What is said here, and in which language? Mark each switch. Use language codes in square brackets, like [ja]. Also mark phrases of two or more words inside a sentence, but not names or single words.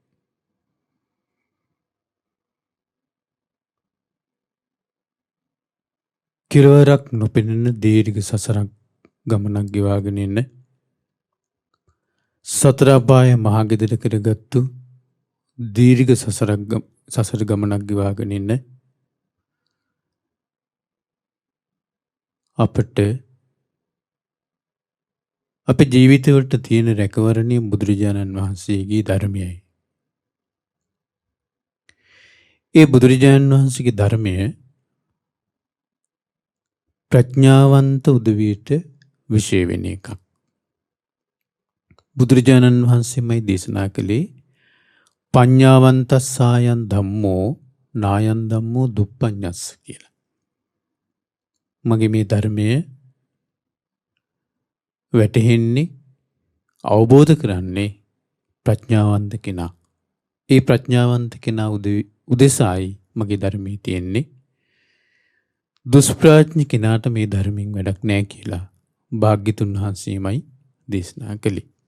[si] කෙලවරක් නොපෙනෙන දීර්ඝ සසරක් ගමනක් ගෙවාගෙන එන සතර අපාය මහගෙදර කරගත්තු දීර්ඝ සසර ගමනක් ගෙවාගෙන එන අපට අපේ ජීවිතවලට තියෙන රැකවරණය බුදුරජාණන් වහන්සේගේ ධර්මයයි. ඒ බුදුරජාණන් වහන්සේගේ ධර්මය ප්‍රඥාවන්ත උදවියට විශේෂ වෙන එකක්. බුදුරජාණන් වහන්සේමයි දේශනා කළේ [pi] පඤ්ඤාවන්තස්සායන් ධම්මෝ නායන් ධම්මෝ දුප්පඤ්ඤස්ස [si] කියලා. මගේ මේ ධර්මය වැටහෙන්නේ අවබෝධ කරන්නේ ප්‍රඥාවන්ත කෙනා. ඒ ප්‍රඥාවන්ත කෙනා උදෙසායි මගේ ධර්මයේ තියෙන්නේ. දුෂ්ප්‍රඥ කෙනාට මේ ධර්මයෙන් වැඩක් නැහැ කියලා භාග්‍යතුන් වහන්සේමයි දේශනා කළේ.